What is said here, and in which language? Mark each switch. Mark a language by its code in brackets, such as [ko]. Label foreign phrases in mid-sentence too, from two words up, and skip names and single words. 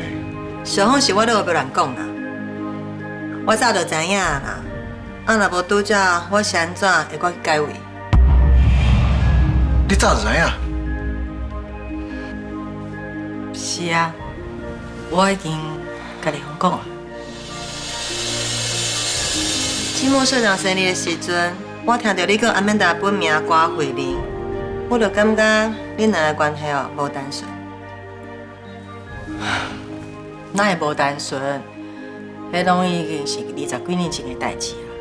[nan] 上好是我咧胡白乱讲啦，我早就知影啦。啊，若无拄则，我是安怎会过去解围？你早就知影？是啊，我已经甲丽芳讲啊。期末社长生日的时阵，我听到你跟阿曼达本名瓜慧玲，我就感觉恁两个关系哦无单纯。哪会无单纯？迄拢已经是20几年前的代志啊。